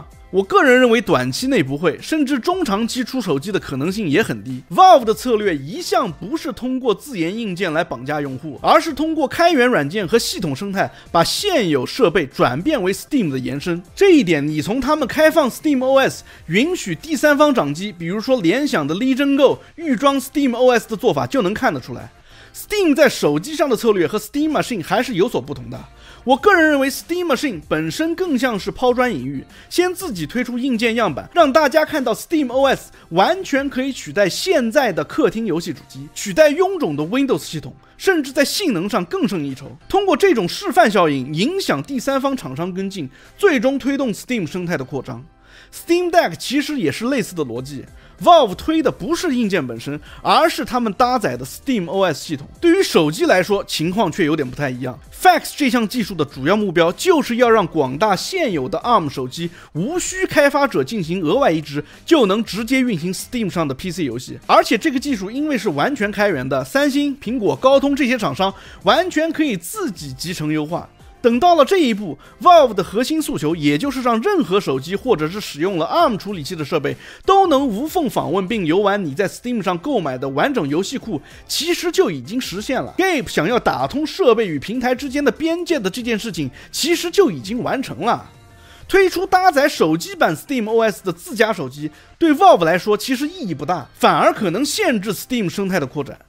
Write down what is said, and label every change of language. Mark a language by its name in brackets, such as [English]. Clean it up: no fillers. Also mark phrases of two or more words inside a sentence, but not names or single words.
[Chinese] 我個人認為短期內不會，甚至中長期出手機的可能性也很低。Valve 的策略一向不是通過自研硬件來綁架用戶，而是通過開源軟件和系統生態把現有設備轉變為 Steam 的延伸。這一點你從他們開放 SteamOS 允許第三方掌機，比如說聯想的 Legion Go 預裝 SteamOS 的做法就能看得出來。Steam 在手機上的策略和 Steam Machine 還是有所不同的。我個人認為 Steam Machine 本身更像是拋磚引玉，先自己推出硬件樣板，讓大家看到 SteamOS 完全可以取代現在的客廳遊戲主機，取代臃腫的 Windows 系統，甚至在性能上更勝一籌。通過這種示範效應，影響第三方廠商跟進，最終推動 Steam 生態的擴張。Steam Deck 其實也是類似的邏輯。Valve 推的不是硬件本身，而是他們搭載的 SteamOS 系統。对於手機來說，情況卻有點不太一樣。FAX 這項技術的主要目標就是要讓廣大現有的 ARM 手機無需開發者進行額外移植，就能直接運行 Steam 上的 PC 遊戲。而且這個技術因為是完全開源的，三星、蘋果、高通這些廠商完全可以自己集成優化。等到了這一步， Valve 的核心訴求也就是讓任何手機或者是使用了 ARM 處理器的設備都能無縫訪問並遊玩你在 Steam 上購買的完整遊戲庫，其實就已經實現了。Gabe 想要打通設備與平台之間的邊界的這件事情，其實就已經完成了。推出搭載手機版 SteamOS 的自家手機，對 Valve 來說其實意義不大，反而可能限制 Steam 生態的擴展。